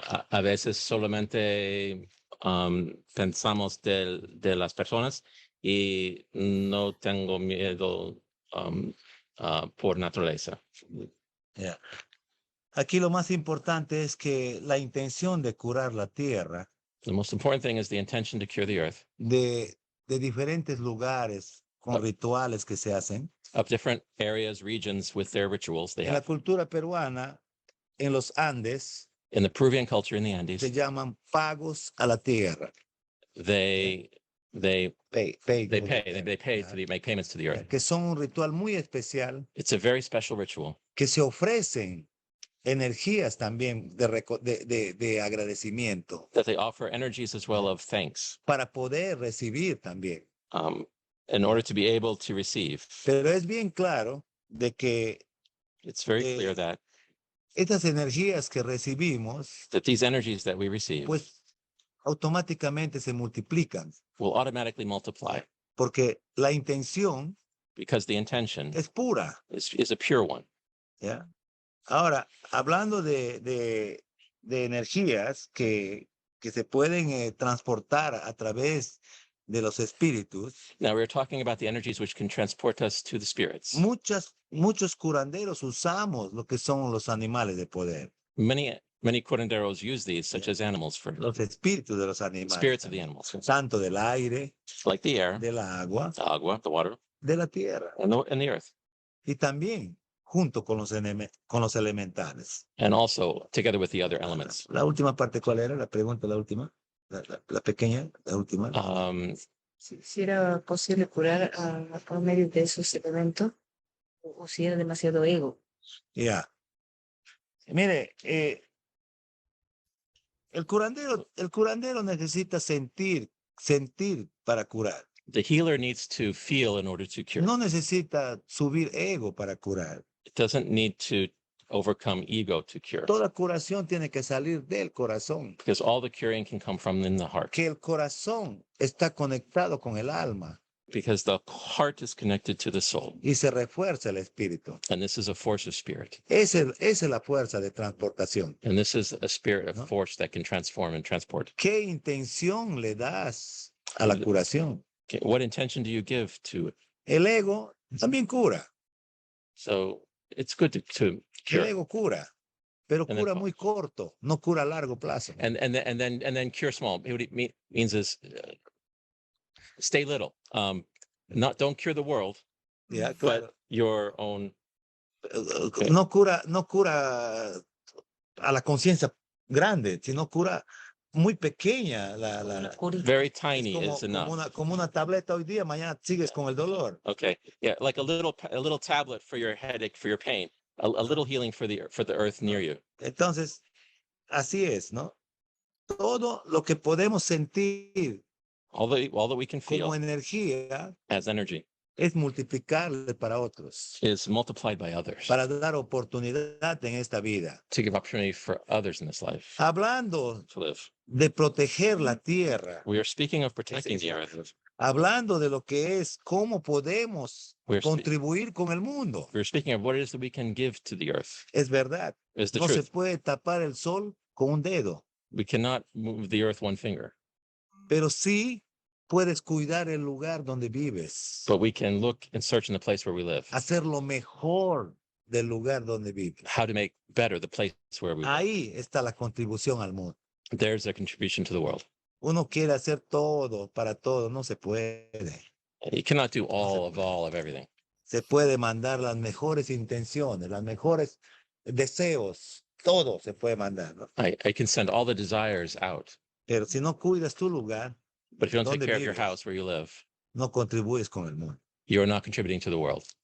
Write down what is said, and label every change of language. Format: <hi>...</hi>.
<es>A veces solamente pensamos de las personas y no tengo miedo por naturaleza.</es> <en>Yeah.</en> <es>Aquí lo más importante es que la intención de curar la tierra</es> <en>The most important thing is the intention to cure the earth</en> <es>de diferentes lugares con rituales que se hacen.</es> <en>of different areas, regions with their rituals they</en> <es>En la</es> <en>have.</en> <es>cultura peruana, en los Andes,</es> <en>In the Peruvian culture in the Andes,</en> <es>se llaman pagos a la tierra.</es> <en>they Pay, pay to make payments to the earth.</en> <es>Que son un ritual muy especial</es> <en>It's a very special ritual.</en> <es>que se ofrecen energías también de agradecimiento</es> <en>That they offer energies as well of thanks</en> <es>para poder recibir también.</es> <en>In order to be able to receive.</en> <es>Pero es bien claro de que</es> <en>it's very clear that</en> <es>estas energías que recibimos,</es> <en>that these energies that we receive,</en> <es>pues automáticamente se multiplican.</es> <en>Will automatically multiply.</en> <es>Porque la intención,</es> <en>because the intention</en> <es>es pura.</es> <en>Is a pure one.</en> <es>¿Ya? Ahora, hablando de energías que se pueden transportar a través de los espíritus.</es> <en>Now we're talking about the energies which can transport us to the spirits.</en> <es>Muchos curanderos usamos lo que son los animales de poder.</es> <en>Many curanderos use these, such as animals, for</en> <es>los espíritus de los animales.</es> <en>Spirits of the animals.</en> <es>Tanto del aire,</es> <en>like the air,</en> <es>del agua,</es> <en>the water,</en> <es>de la tierra.</es> <en>And the earth.</en> <es>Y también junto con los elementales.</es> <en>And also together with the other elements.</en> <es>La última parte, ¿cuál era? La pregunta, la última. La pequeña, la última. Si era posible curar por medio de esos elementos o si era demasiado ego. Ya. Mire, el curandero necesita sentir para curar.</es> <en>The healer needs to feel in order to cure.</en> <es>No necesita subir ego para curar.</es> <en>It doesn't need to overcome ego to cure.</en> <es>Toda curación tiene que salir del corazón.</es> <en>Because all the curing can come from in the heart.</en> <es>Que el corazón está conectado con el alma.</es> <en>Because the heart is connected to the soul.</en> <es>Y se refuerza el espíritu.</es> <en>And this is a force of spirit.</en> <es>Esa es la fuerza de transportación.</es> <en>And this is a spirit of force that can transform and transport.</en> <es>¿Qué intención le das a la curación?</es> <en>Okay. What intention do you give to it?</en> <es>El ego también cura.</es> <en>So it's good to cure.</en> <es>El ego cura, pero</es> <en>and</en> <es>cura muy corto, no cura a largo plazo.</es> <en>And then cure small. What it means is stay little. Don't cure the world, Yeah, but your own. Okay.</en> <es>No cura a la conciencia grande, sino cura muy pequeña.</es> <en>Very tiny is enough.</en> <es>Como una tableta hoy día, mañana sigues con el dolor.</es> <en>Okay, yeah, like a little tablet for your headache, for your pain, a little healing for the earth near you.</en> <es>Entonces, así es, ¿no? Todo lo que podemos sentir</es> <en>all that we can feel</en> <es>como energía</es> <en>as energy</en> <es>es multiplicarle para otros.</es> <en>Is multiplied by others.</en> <es>Para dar oportunidad en esta vida.</es> <en>To give opportunity for others in this life.</en> <es>Hablando</es> <en>to live.</en> <es>De proteger la tierra.</es> <en>We are speaking of protecting the earth.</en> <es>Hablando de lo que es cómo podemos contribuir con el mundo.</es> <en>We're speaking of what it is that we can give to the earth.</en> <es>Es verdad.</es> <en>It's the</en> <es>no</es> <en>truth.</en> <es>Se puede tapar el sol con un dedo.</es> <en>We cannot move the earth one finger.</en> <es>Pero sí puedes cuidar el lugar donde vives.</es> <en>But we can look and search in the place where we live.</en> <es>Hacer lo mejor del lugar donde vives.</es> <en>How to make better the place where we live.</en> <es>Ahí está la contribución al mundo.</es> <en>There's a contribution to the world.</en> <es>Uno quiere hacer todo para todo, no se puede.</es> <en>You cannot do all of everything.</en> <es>Se puede mandar las mejores intenciones, las mejores deseos, todo se puede mandar, ¿no?</es> <en>I can send all the desires out.</en> <es>Pero si no cuidas tu lugar,</es> <en>But if you don't take</en> <es>donde</es> <en>care of your</en> <es>vives,</es> <en>house where you live,</en> <es>no contribuyes con el mundo.</es> <en>you are not contributing to the world.</en>